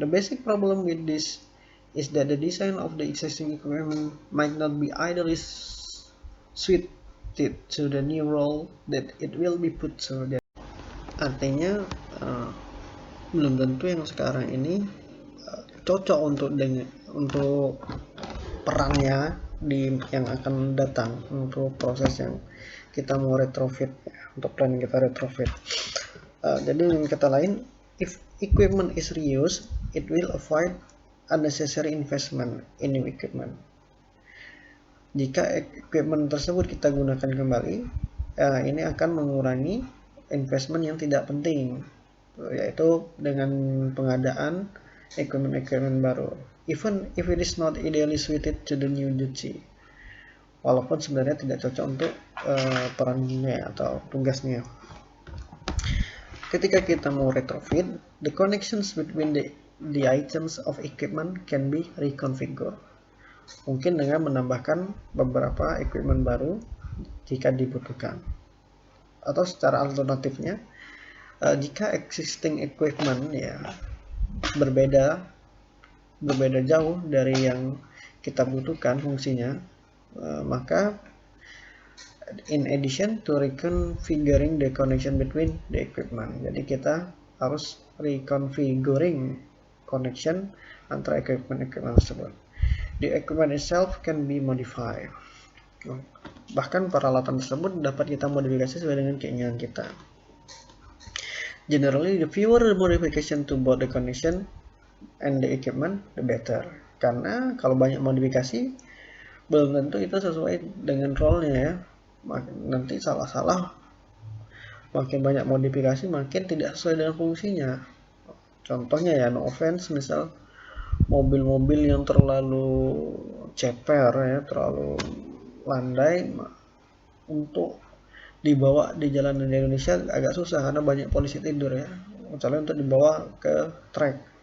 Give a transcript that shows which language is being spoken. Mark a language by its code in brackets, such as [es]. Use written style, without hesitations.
[en] The basic problem with this is that the design of the existing equipment might not be ideally suited to the new role that it will be put to. [id] Artinya belum tentu yang sekarang ini cocok untuk perannya yang akan datang untuk proses yang kita mau retrofit ya, untuk planning kita retrofit. Jadi dengan kata lain, [en] if equipment is reused, it will avoid unnecessary investment in new equipment. [id] Jika equipment tersebut kita gunakan kembali, ini akan mengurangi investment yang tidak penting, yaitu dengan pengadaan equipment baru, [en] even if it is not ideally suited to the new duty, [id] walaupun sebenarnya tidak cocok untuk perannya atau tugasnya. Ketika kita mau retrofit, [en] the connections between the items of equipment can be reconfigured. [id] Mungkin dengan menambahkan beberapa equipment baru jika dibutuhkan. Atau secara alternatifnya, jika existing equipment ya berbeda jauh dari yang kita butuhkan fungsinya, maka [en] in addition to reconfiguring the connection between the equipment, [id] jadi kita harus reconfiguring connection antara equipment tersebut. [en] The equipment itself can be modified. [id] Bahkan peralatan tersebut dapat kita modifikasi sesuai dengan keinginan kita. [en] Generally, the fewer modification to both the connection and the equipment, the better. [id] Karena kalau banyak modifikasi, belum tentu itu sesuai dengan role-nya ya. Nanti salah-salah, makin banyak modifikasi makin tidak sesuai dengan fungsinya. Contohnya ya, [en] no offense, [id] misal mobil-mobil yang terlalu ceper ya, terlalu landai untuk dibawa di jalanan di Indonesia agak susah karena banyak polisi tidur ya, kecuali untuk dibawa ke track.